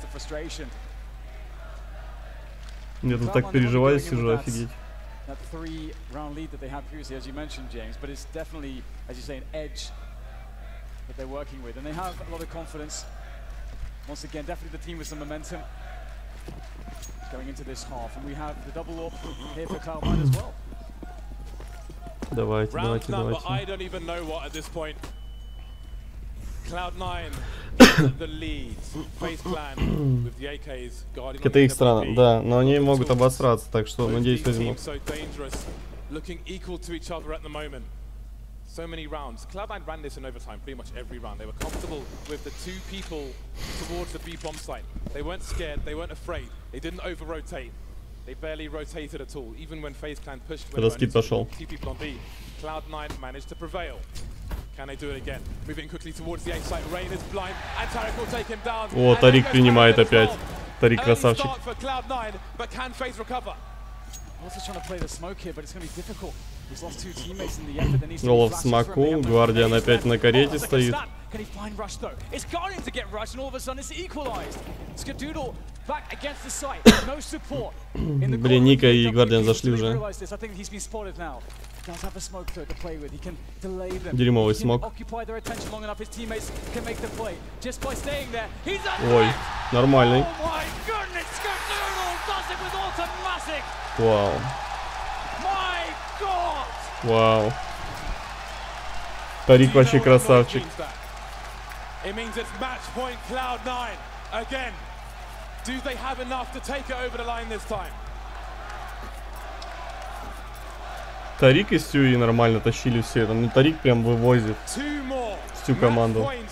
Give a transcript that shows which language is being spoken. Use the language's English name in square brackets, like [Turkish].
[Russian] Я тут так переживаю, сижу, офигеть. [English] That 3-round lead that they had previously, as you mentioned, James, but it's definitely, as you say, an edge that they're working with, and they have a lot of confidence. Once again, definitely the team with some momentum going into this half, and we have the double up here for Cloud9 as well. [Russian] Давайте, давайте, давайте. [English] I don't even know what at this point. Cloud9 the lead. FaZe Clan with the AKs guarding. [Russian] Это их страна, да, но они могут обосраться, так что надеюсь возьмут. [English] Looking equal to each other at the moment. So many rounds. Cloud9 ran this in overtime pretty much every round. They were comfortable with the 2 people towards the B bomb site. They weren't scared, they weren't afraid. They didn't over-rotate. They barely rotated at all. Even when FaZe Clan pushed when 2 people on B, Cloud9 managed to prevail. Can they do it again? Moving quickly towards the A site. Rain is blind, and Tarik will take him down. [Russian] О, Тарик принимает опять. Тарик красавчик. [English] For Cloud9, but can FaZe recover? Also trying to play the smoke here, but it's going to be difficult. He's lost 2 teammates in the effort. There needs to be [Russian] Голов в смоку, Гвардиан опять на карете стоит. [English] Can he find Rush though? It's Guardian to get Rush, and all of a sudden it's equalized. Skadoodle back against the site. No support. [Russian] Блин, Ника и Гвардиан зашли уже. [English] I think he's been spotted now. Does have a smoke to play with. He can delay them. [Russian] Дерьмовый смог. [English] Occupy their attention long enough. His teammates can make the play just by staying there. He's [Russian] Ой, нормальный. [English] Oh my goodness, Skadoodle does it with automatic. [Russian] Вау. [English] My God. [Russian] Вау. Тарик вообще красавчик. [English] It means it's match point Cloud9 again. Do they have enough to take it over the line this time? [Russian] Тарик и Стюи нормально тащили все это, но Тарик прям вывозит всю команду.